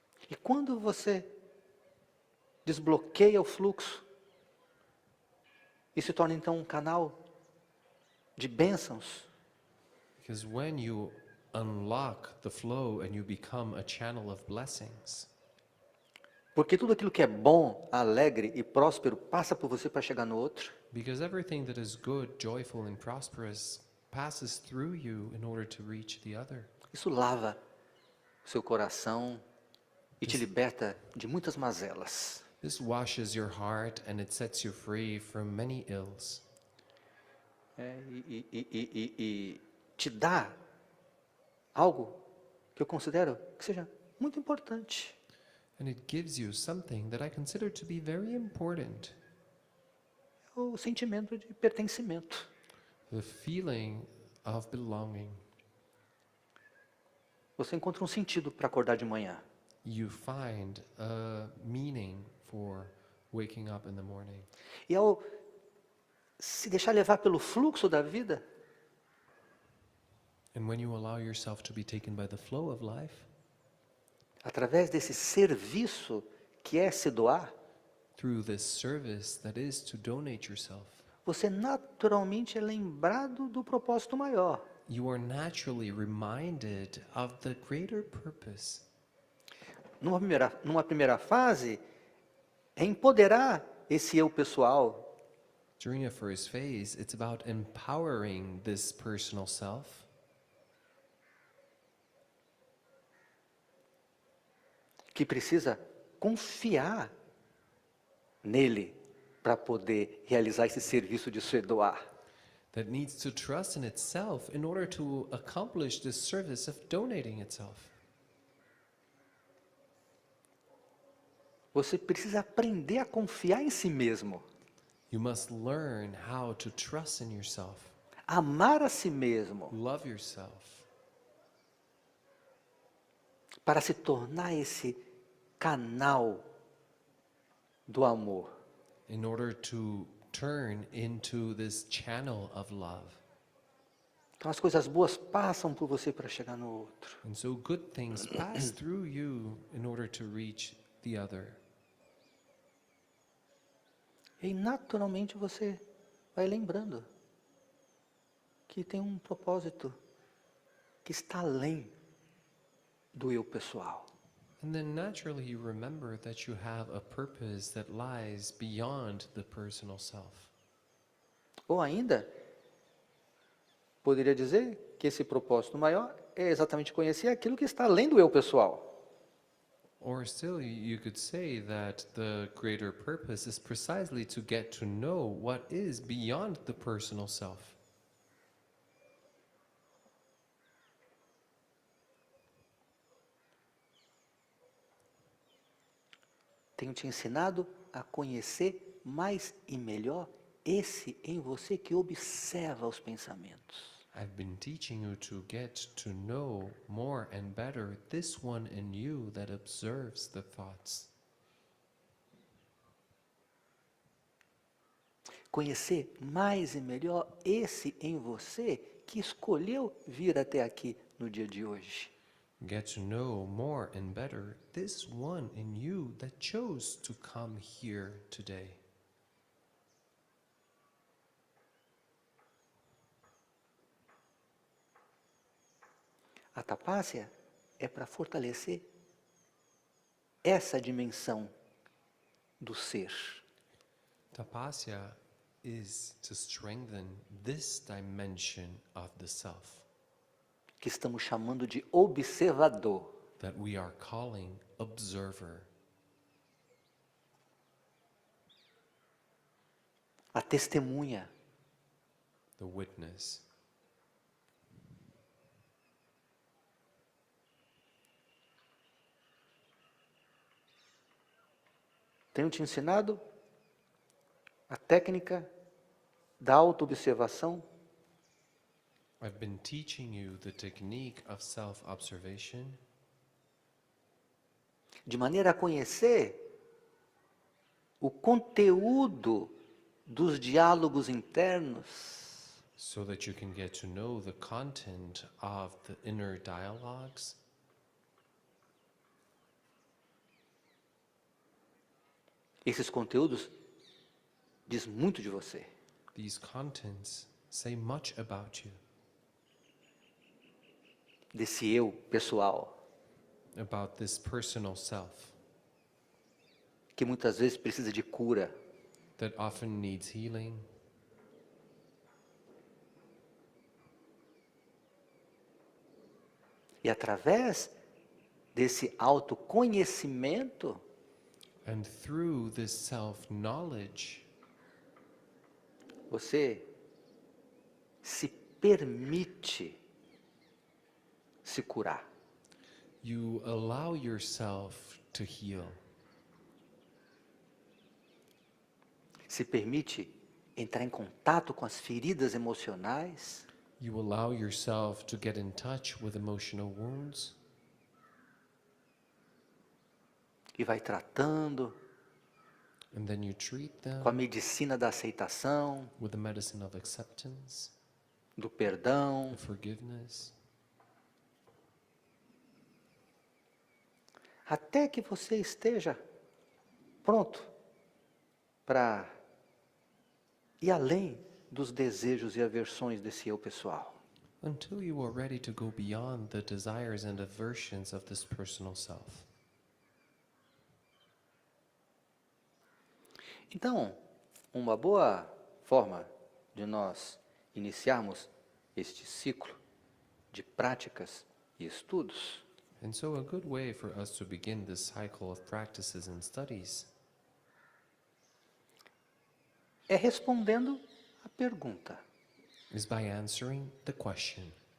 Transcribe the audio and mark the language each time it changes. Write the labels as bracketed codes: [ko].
[pt] E quando você desbloqueia o fluxo e se torna então um canal de bênçãos, [en] Because when you unlock the flow and you become a channel of blessings, [pt] porque tudo aquilo que é bom, alegre e próspero passa por você para chegar no outro, [en] because everything that is good, joyful, and prosperous passes through you in order to reach the other. [pt] isso lava seu coração e te liberta de muitas mazelas. [en] This washes your heart and it sets you free from many ills. [pt] E te dá algo que eu considero que seja muito importante. [en] And it gives you something that I consider to be very important. [pt] O sentimento de pertencimento. [en] The feeling of belonging. [pt] Você encontra um sentido para acordar de manhã. [en] You find a meaning for waking up in the morning. [pt] E ao se deixar levar pelo fluxo da vida, [en] And when you allow yourself to be taken by the flow of life, [pt] através desse serviço que é se doar, [en] through this service that is to donate yourself, [pt] você naturalmente é lembrado do propósito maior. [en] you are naturally reminded of the greater purpose. [pt] Numa primeira fase, é empoderar esse eu pessoal, [en] During a first phase, it's about empowering this personal self [pt] que precisa confiar nele para poder realizar esse serviço de se doar. [en] that needs to trust in itself in order to accomplish this service of donating itself. [pt] Você precisa aprender a confiar em si mesmo, [en] You must learn how to trust in yourself, [pt] amar a si mesmo, [en] love yourself, [pt] para se tornar esse canal do amor. [en] in order to turn into this channel of love. [pt] Então as coisas boas passam por você para chegar no outro. [en] And so good things pass through you in order to reach the other. [pt] E naturalmente você vai lembrando que tem um propósito que está além do eu pessoal. [en] And then naturally you remember that you have a purpose that lies beyond the personal self. [pt] Ou ainda, poderia dizer que esse propósito maior é exatamente conhecer aquilo que está além do eu pessoal. [en] Or still, you could say that the greater purpose is precisely to get to know what is beyond the personal self. [pt] Tenho te ensinado a conhecer mais e melhor esse em você que observa os pensamentos. [en] I've been teaching you to get to know more and better this one in you that observes the thoughts. [pt] Conhecer mais e melhor esse em você que escolheu vir até aqui no dia de hoje. [en] Get to know more and better this one in you that chose to come here today. [pt] A tapácia é para fortalecer essa dimensão do ser. [en] Tapasya is to strengthen this dimension of the self [pt] Que estamos chamando de observador. [en] that we are calling observer, [pt] A testemunha. [en] the witness. [pt] Tenho te ensinado a técnica da autoobservação, [en] I've been teaching you the technique of self-observation [pt] de maneira a conhecer o conteúdo dos diálogos internos, [en] so that you can get to know the content of the inner dialogues. [pt] Esses conteúdos diz muito de você. [en] These contents say much about you, [pt] Desse eu pessoal, [en] about this personal self [pt] que muitas vezes precisa de cura, [en] that often needs healing. [pt] e através desse autoconhecimento, [en] And through this self-knowledge, [pt] você se permite se curar. [en] you allow yourself to heal. [pt] Se permite entrar em contato com as feridas emocionais, [en] You allow yourself to get in touch with emotional wounds, [pt] e vai tratando [en] and then you treat them [pt] com a medicina da aceitação, [en] with the medicine of acceptance, [pt] do perdão, [en] the forgiveness, [pt] até que você esteja pronto para ir além dos desejos e aversões desse eu pessoal. [en] until you are ready to go beyond the desires and aversions of this personal self. [pt] Então, uma boa forma de nós iniciarmos este ciclo de práticas e estudos [en] And so a good way for us to begin this cycle of practices and studies [pt] é respondendo a pergunta: [en] is by answering the question,